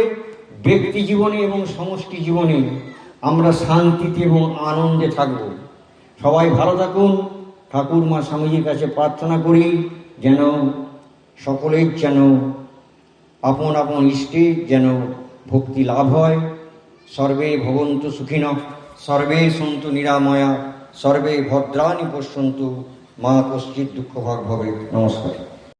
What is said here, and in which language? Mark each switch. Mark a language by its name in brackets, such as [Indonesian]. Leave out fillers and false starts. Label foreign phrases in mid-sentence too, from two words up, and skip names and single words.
[Bangla] ব্যক্তি জীবনে এবং সমষ্টি জীবনে আমরা শান্তিতে এবং আনন্দে থাকব। সবাই ভালো থাকুন। ঠাকুর মা স্বামীজির কাছে প্রার্থনা করি যেন সকলের যেন আপন আপন ইষ্টের যেন ভক্তি লাভ হয়। [Sanskrit] সর্বে ভবন্তু সুখিনঃ, সর্বে সন্তু নিরাময়া, সর্বে ভদ্রাণি পশ্যন্তু, মা কশ্চিৎ দুঃখভাগ ভবেৎ। [Bangla] নমস্কার।